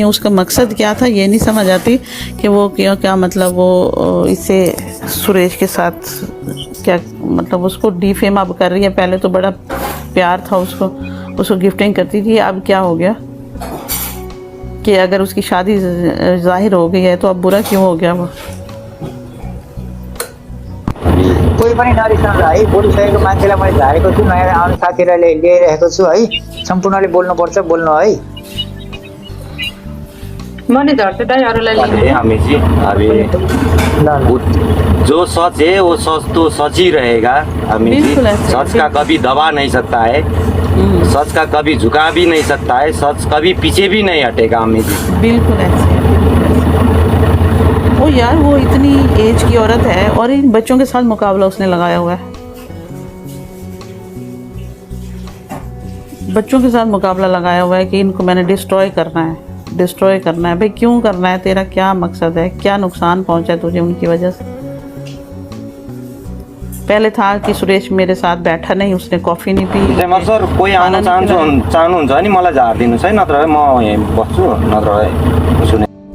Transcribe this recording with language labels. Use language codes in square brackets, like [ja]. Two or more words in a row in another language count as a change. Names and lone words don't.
[hi] उसका मकसद क्या था ये नहीं समझ आती कि वो क्या मतलब वो इससे सुरेश के साथ क्या मतलब उसको डिफेम अब कर रही है। पहले तो बड़ा प्यार था उसको गिफ्टिंग करती थी, अब क्या हो गया कि अगर उसकी शादी जाहिर हो गई है तो अब बुरा क्यों हो गया वो। [ne] कोही पनि नरिसाउनु है, बोलिसकेको मान्छेलाई मैले झारेको छु, नयाँ आउने साथीहरूलाई ल्याइरहेको छु है, सम्पूर्णले बोल्नुपर्छ, बोल्नु है। मैले झर्छु दाइ अरूलाई अरे लिनु। [hi] अम्मी जी, अभी जो सच है वो सच तो सच ही रहेगा अम्मी जी। बिल्कुल ऐसे, सच का कभी दबा नहीं सकता है, सच का कभी झुका भी नहीं सकता है, सच कभी पीछे भी नहीं हटेगा अम्मी जी। बिल्कुल ऐसे। ओ यार वो इतनी एज की औरत है और इन बच्चों के साथ मुकाबला उसने लगाया हुआ है, बच्चों के साथ मुकाबला लगाया हुआ है कि इनको मैंने डिस्ट्रॉय करना है। भाई क्यों करना है, तेरा क्या मकसद है, क्या नुकसान पहुंचा है तुझे उनकी वजह से। पहले था कि सुरेश मेरे साथ बैठा नहीं, उसने कॉफ़ी नहीं पी। [ne] सर कोही आउन चाहनुहुन्छ नि मलाई झारिदिनुहोस् है, नत्र म यहीँ बस्छु, नत्र सुने